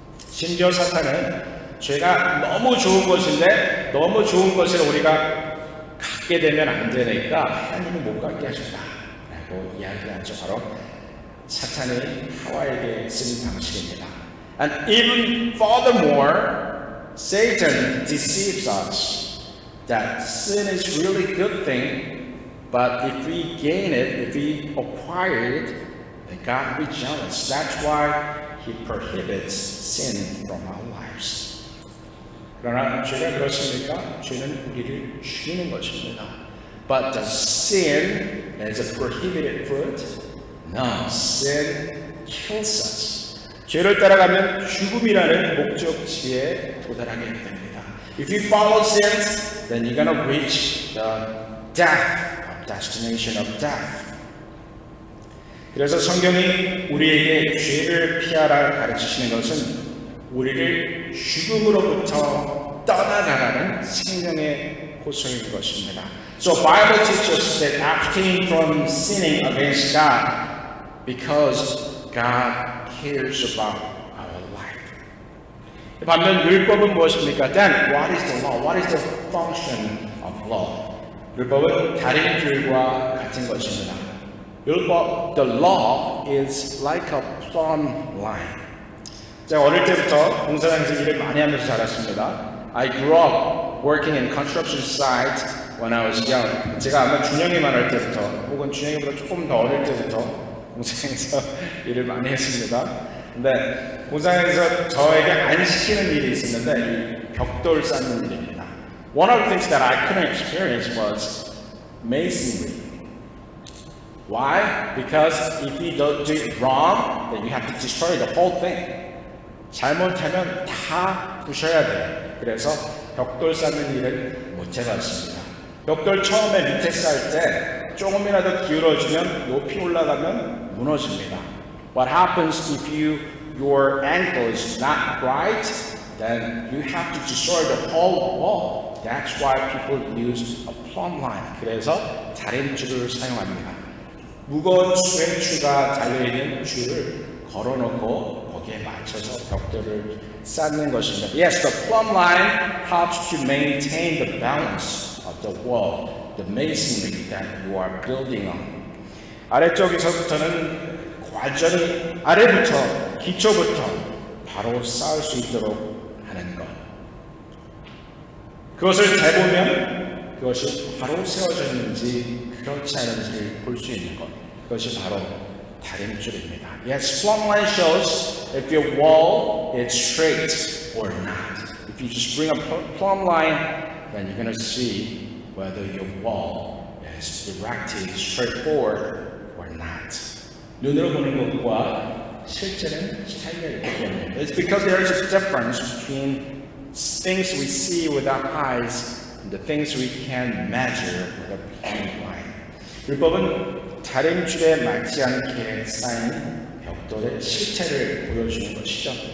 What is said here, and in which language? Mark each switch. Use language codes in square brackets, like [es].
[ko] 심지어 사탄은 죄가 너무 좋은 것인데 너무 좋은 것을 우리가 갖게 되면 안 되니까 하나님은 못 갖게 하셨다 라고 이야기하죠. 바로 사탄이 하와에게 쓴 방식입니다. [en] And even furthermore, Satan deceives us that sin is really good thing, but if we gain it, if we acquire it, then God will be jealous. That's why He prohibits sin from our lives. [ko] 그러나 죄가 그렇습니까? 죄는 우리를 죽이는 것입니다. [en] But does sin as a prohibited fruit? No, sin kills us. [ko] 죄를 따라가면 죽음이라는 목적지에 도달하게 됩니다. [en] If you follow sins, then you're going to reach the destination of death. [ko] 그래서 성경이 우리에게 죄를 피하라 가르치시는 것은 우리를 죽음으로부터 떠나가라는 생명의 호소인 것입니다. [en] So Bible teaches that abstain from sinning against God because God cares about our life. [ko] 반면 율법은 무엇입니까? [en] Then what is the law? What is the function of law? [ko] 율법은 다른 줄과 같은 것입니다. [en] 율법, the law is like a plumb line. [ko] 제가 어릴 때부터 공사장에서 일을 많이 하면서 자랐습니다. [en] I grew up working in construction site when I was young. [ko] 제가 아마 준영이만 할 때부터 혹은 준영이보다 조금 더 어릴 때부터 공사장에서 일을 많이 했습니다. 근데 공사장에서 저에게 안 시키는 일이 있었는데 이 벽돌 쌓는 일입니다. [en] One of the things that I couldn't experience was masonry. Why? Because if you do it wrong, then you have to destroy the whole thing. [ko] 잘못하면 다 부셔야 돼요. 그래서 벽돌 쌓는 일을 못 해봤습니다. 벽돌 처음에 밑에 쌓을 때 조금이라도 기울어지면 높이 올라가면 무너집니다. [en] What happens if your ankle is not right? Then you have to destroy the whole wall. That's why people use a plumb line. [ko] 그래서 다림줄을 사용합니다. 무거운 수행추가 달려있는 줄을 걸어놓고 거기에 맞춰서 벽돌을 쌓는 것입니다. [en] Yes, the plumb line helps to maintain the balance of the wall, the masonry that you are building on. [ko] 아래쪽에서부터는 완전히 아래부터, 기초부터 바로 쌓을 수 있도록 하는 것. 그것을 재보면 그것이 바로 세워졌는지 그렇지 않은지를 볼 수 있는 것. 그것이 바로 다림줄입니다. [en] Yes, plumb line shows if your wall is straight or not. If you just bring a plumb line, then you're going to see whether your wall is erected straightforward or not. [ko] 눈으로 보는 것과 실제는 차이가 있기 때문에. [en] It's because there is a difference between things we see with our eyes and the things we can measure with a plumb line. [ko] 율법은 다림줄에 맞지 않게 쌓인 벽돌의 실체를 보여주는 것이죠.